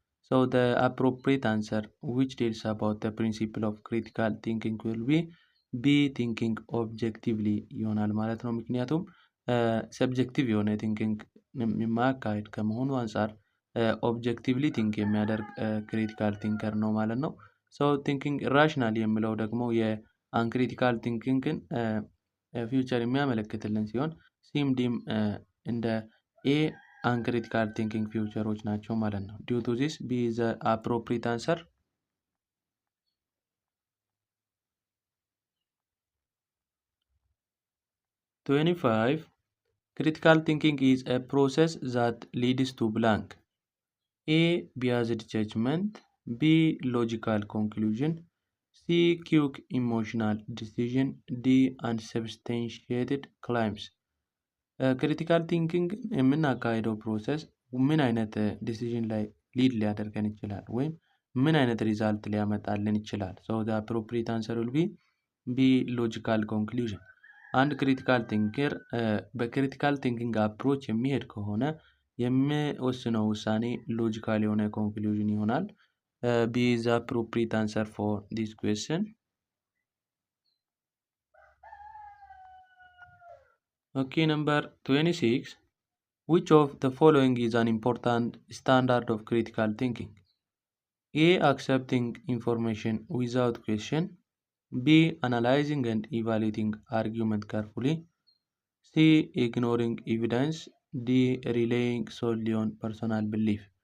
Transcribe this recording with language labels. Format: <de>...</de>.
<en>So the appropriate answer which deals about the principle of critical thinking will be B. Thinking objectively</en> <am>ይሆናል ማለት ነው። ምክንያቱም ሰብጀክቲቭ የሆነ ቲንኪንግ የማያካሄድ ከመሆኑ አንፃር ኦብጀክቲቭሊ ቲንክ የሚያደርግ ክሪቲካል ቲንከር ነው ማለት ነው። ሶ ቲንኪንግ ራሽናል የሚለው ደግሞ የአንክሪቲካል ቲንኪንግን ፊውቸር የሚያመለክትልን ሲሆን ሲም ዲም እንደ ኤ አንክሪቲካል ቲንኪንግ ፊውቸሮች ናቸው ማለት ነው።</am> <en>ዲው ቱ ዚስ ቢ ዘ አፕሮፕሪየት አንሰር።</en> <am>25.</am> <en>Critical thinking is a process that leads to blank. A. Biased judgment. B. Logical conclusion. C. Quick emotional decision. D. Unsubstantiated claims.</en> <am>ክሪቲካል ቲንኪንግ የምናካሄደው ፕሮሰስ ምን አይነት ዲሲዥን ላይ ሊድ ሊያደርገን ይችላል ወይም ምን አይነት ሪዛልት ሊያመጣልን ይችላል?</am> <en>ሶ ዘ አፕሮፕሪየት አንሰር ዊል ቢ ሎጂካል ኮንክሉዥን።</en> <am>አንድ ክሪቲካል ቲንከር በክሪቲካል ቲንኪንግ አፕሮች የሚሄድ ከሆነ የሚወስነው ውሳኔ ሎጂካል የሆነ ኮንክሉዥን ይሆናል።</am> <en>ቢ ዘ አፕሮፕሪየት አንሰር ፎር ዲስ ኩዌስችን። Okay, number 26. Which of the following is an important standard of critical thinking? A. Accepting information without question. B. Analyzing and evaluating argument carefully. C. Ignoring evidence. D. Relying solely on personal belief.</en>